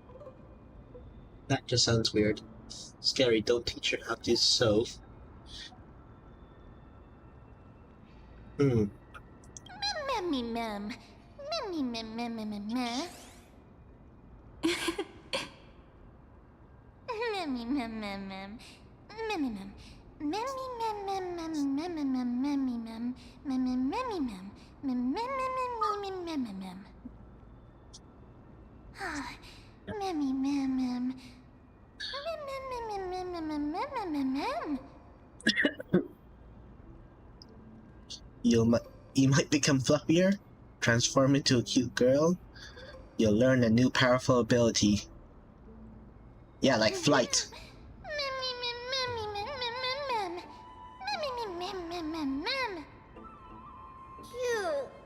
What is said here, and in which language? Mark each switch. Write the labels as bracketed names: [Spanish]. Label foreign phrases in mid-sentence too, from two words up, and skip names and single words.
[English] That just sounds weird. Scary, don't teach her how to sew. Hmm. Memmy mem. Memmy mem mem mem mem mem. Memmy mem mem mem. Memmy mem. Memmy mem mem mem mem mem memmy mem. Memmy memmy mem. Mem mem mem mem mem mem mem. Memmy mem mem. Mem mem mem mem mem mem mem mem. You might become fluffier, transform into a cute girl. You'll learn a new powerful ability. Yeah, like flight. Cute.